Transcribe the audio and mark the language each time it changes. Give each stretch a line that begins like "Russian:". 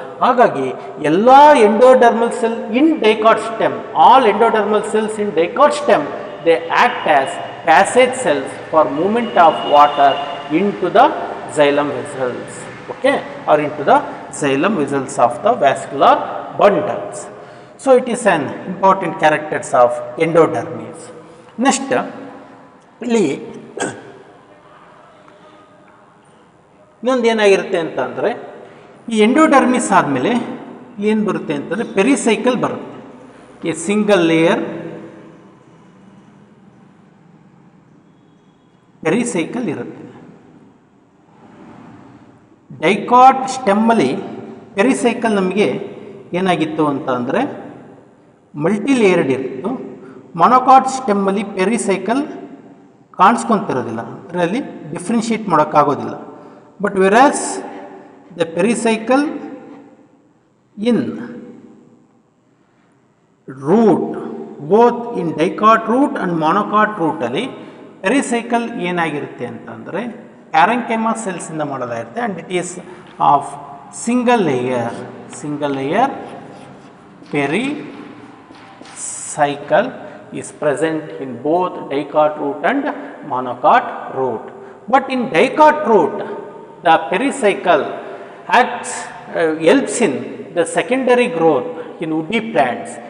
Kannada: ಹಾಗಾಗಿ ಎಲ್ಲ
English: Endodermal cell in dicot stem, all endodermal cells in dicot stem, they act as passage cells for movement of water into the xylem vessels, okay, or into the xylem vessels of the vascular bundles. So it is an important characters of endodermis. Next,
Kannada: ಇನ್ನೊಂದು ಏನಾಗಿರುತ್ತೆ ಅಂತ ಅಂದರೆ ಈ endodermis ಆದಮೇಲೆ ಏನು ಬರುತ್ತೆ ಅಂತಂದರೆ pericycle ಬರುತ್ತೆ. ಎ ಸಿಂಗಲ್ ಲೇಯರ್ ಪೆರಿಸೈಕಲ್ ಇರುತ್ತೆ. ಡೈಕಾಟ್ ಸ್ಟೆಮ್ಮಲ್ಲಿ ಪೆರಿಸೈಕಲ್ ನಮಗೆ ಏನಾಗಿತ್ತು ಅಂತ ಅಂದರೆ ಮಲ್ಟಿ ಲೇಯರ್ಡ್ ಇತ್ತು. ಮೊನೊಕಾಟ್ ಸ್ಟೆಮ್ಮಲ್ಲಿ ಪೆರಿಸೈಕಲ್ ಕಾಣಿಸ್ಕೊತಿರೋದಿಲ್ಲ, ಅದರಲ್ಲಿ ಡಿಫ್ರೆನ್ಷಿಯೇಟ್ ಮಾಡೋಕ್ಕಾಗೋದಿಲ್ಲ.
English: but whereas the pericycle in root, both in dicot root and
Kannada: monocot ರೂಟಲ್ಲಿ pericycle ಏನಾಗಿರುತ್ತೆ ಅಂತಂದರೆ ಪ್ಯಾರೆಂಕೈಮಾ ಸೆಲ್ಸಿಂದ ಮಾಡಲಾಗಿರುತ್ತೆ.
English: And it is of single layer pericycle is present in both dicot root and monocot root. But in dicot root, the pericycle helps in the secondary growth in woody plants.